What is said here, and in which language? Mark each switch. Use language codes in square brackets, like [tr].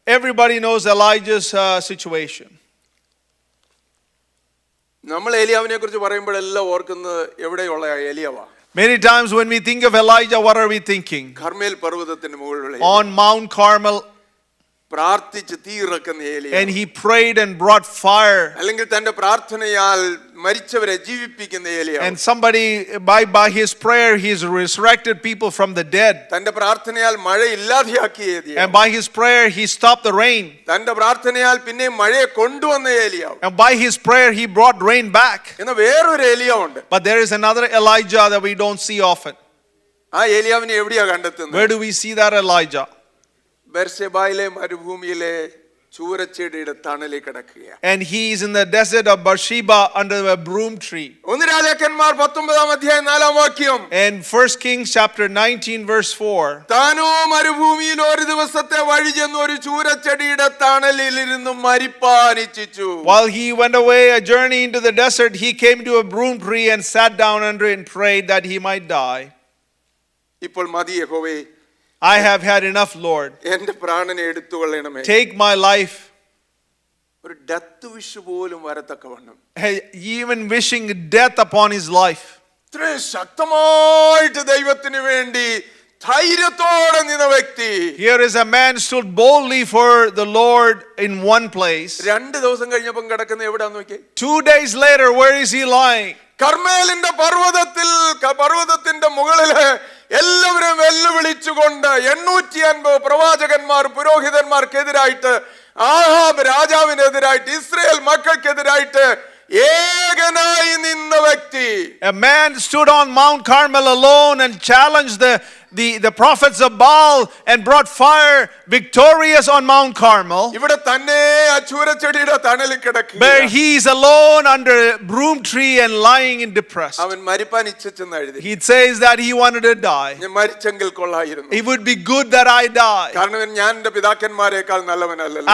[en] Everybody knows Elijah's situation. [ml] നമ്മൾ ഏലിയാവിനെ കുറിച്ച് പറയുമ്പോഴെല്ലാം ഓർക്കുന്നത് എവിടെയുള്ള ഏലിയാവാ? [en] Many times when we think of Elijah, what are we thinking? [ml] Carmel പർവ്വതത്തിന്റെ മുകളിലുള്ള [en] On Mount Carmel, [ml] പ്രാർത്ഥിച്ച് തീ ഇറക്കുന്ന ഏലിയ, [en] and he prayed and brought fire. [ml] അല്ലെങ്കിൽ തന്റെ പ്രാർത്ഥനയാൽ മരിച്ചവരെ ജീവിപ്പിക്കുന്ന ഏലിയ, [en] And somebody, by his prayer, he's resurrected people from the dead. [ml] തന്റെ പ്രാർത്ഥനയാൽ മഴ ഇല്ലാതെയാക്കിയ ഏലിയ, [en] And by his prayer, he stopped the rain. [ml] തന്റെ പ്രാർത്ഥനയാൽ പിന്നെ മഴയെ കൊണ്ടുവന്ന ഏലിയ. [en] And by his prayer, he brought rain back. [ml] എന്ന വേറൊരു ഏലിയ ഉണ്ട്. [en] But there is another Elijah that we don't see often. [ml] ആ ഏലിയാവിനെ എവിടെയാ കണ്ടെത്തുന്നത്? [en] Where do we see that Elijah? [ml] ബെർശെബയിലെ മരുഭൂമിയിലെ ചൂരച്ചെടിയുടെ തണലിൽ കിടക്കുകയാണ്. [en] And he is in the desert of Beersheba under a broom tree. [ml] ഒന്ന് രാജാക്കന്മാർ 19-ാം അധ്യായം 4-ാം വാക്യം. [en] And 1 Kings chapter 19 verse 4. [ml] താനോ മരുഭൂമിയിൽ ഒരു ദിവസത്തെ വഴി ചെന്ന് ഒരു ചൂരച്ചെടിയുടെ തണലിൽ ഇരുന്ന് മരിപ്പാൻ ഇച്ഛിച്ചു. [en] While he went away a journey into the desert, he came to a broom tree and sat down under it and prayed that he might die. [ml] ഇപ്പോൾ മതി യഹോവേ, [en] I have had enough, Lord. [ml] എന്റെ പ്രാണനെ എടുത്തുകൊള്ളണമേ. [en] Take my life. [ml] ഒരു death wish പോലും വരത്തക്കവണ്ണം, [en] Even wishing death upon his life. [ml] ഇത്രയും ശക്തമായിട്ട് ദൈവത്തിന് വേണ്ടി ധൈര്യത്തോടെ നിന്ന വ്യക്തി. [en] Here is a man stood boldly for the Lord in one place. [ml] 2 ദിവസം കഴിഞ്ഞപ്പം കിടക്കുന്ന എവിടാന്ന് നോക്കിയേ. [en] 2 days later, where is he lying? [ml] കർമ്മേലിന്റെ പർവ്വതത്തിന്റെ മുകളില് എല്ലാവരും വെല്ലുവിളിച്ചുകൊണ്ട് 850 പ്രവാചകന്മാർ പുരോഹിതന്മാർക്കെതിരായിട്ട്, ആഹാബ് രാജാവിനെതിരായിട്ട്, ഇസ്രായേൽ മക്കൾക്കെതിരായിട്ട് ഏകനായി നിന്ന വ്യക്തി. [en] A man stood on Mount Carmel alone and challenged the prophets of Baal and brought fire, victorious on Mount Carmel. [ml] ഇവിടെ തന്നെ ആ ചൂരച്ചെടിയുടെ തണലിൽ കിടക്കുക. [en] Where he is alone under a broom tree and lying in depressed. [ml] അവൻ മരിപ്പാൻ ഇച്ഛിച്ചെന്ന് എഴുതി. [en] He says that he wanted to die. [ml] ഞാൻ മരിച്ചെങ്കിൽ കൊള്ളായിരുന്നു. [en] It would be good that I die. [ml] കാരണം ഞാൻ എന്റെ പിതാക്കന്മാരെക്കാൾ നല്ലവനല്ലല്ലോ.